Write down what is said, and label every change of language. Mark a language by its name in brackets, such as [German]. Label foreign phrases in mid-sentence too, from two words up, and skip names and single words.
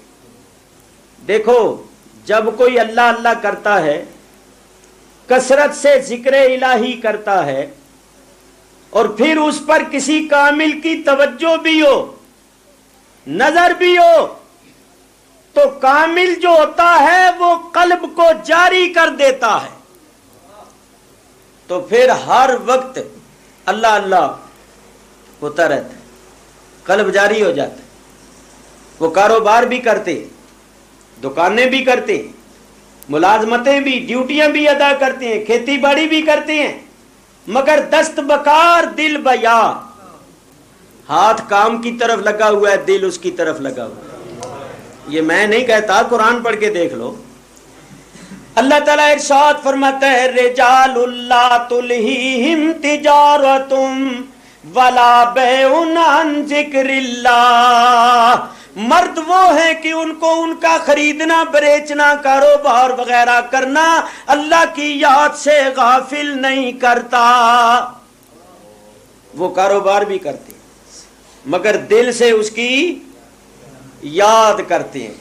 [Urdu] دیکھو، جب کوئی اللہ اللہ کرتا ہے، کثرت سے ذکر الہی کرتا ہے، اور پھر اس پر کسی کامل کی توجہ بھی ہو، نظر بھی ہو، تو کامل جو ہوتا ہے وہ قلب کو جاری کر دیتا ہے، تو پھر ہر وقت اللہ اللہ ہوتا رہتا ہے، قلب جاری ہو جاتا ہے۔ وہ کاروبار بھی کرتے، دکانیں بھی کرتے ہیں، ملازمتیں بھی، ڈیوٹیاں بھی ادا کرتے ہیں، کھیتی باڑی بھی کرتے ہیں، مگر [Persian] دست بکار دل بیار، [Urdu] ہاتھ کام کی طرف لگا ہوا ہے، دل اس کی طرف لگا ہوا ہے۔ یہ میں نہیں کہتا، قرآن پڑھ کے دیکھ لو۔ اللہ تعالیٰ ارشاد فرماتا ہے [Arabic] رجال لا تلہیہم تجارۃ ولا بیع عن ذکر اللہ، [Urdu] مرد وہ ہیں کہ ان کو ان کا خریدنا بیچنا، کاروبار وغیرہ کرنا اللہ کی یاد سے غافل نہیں کرتا۔ وہ کاروبار بھی کرتے ہیں مگر دل سے اس کی یاد کرتے ہیں۔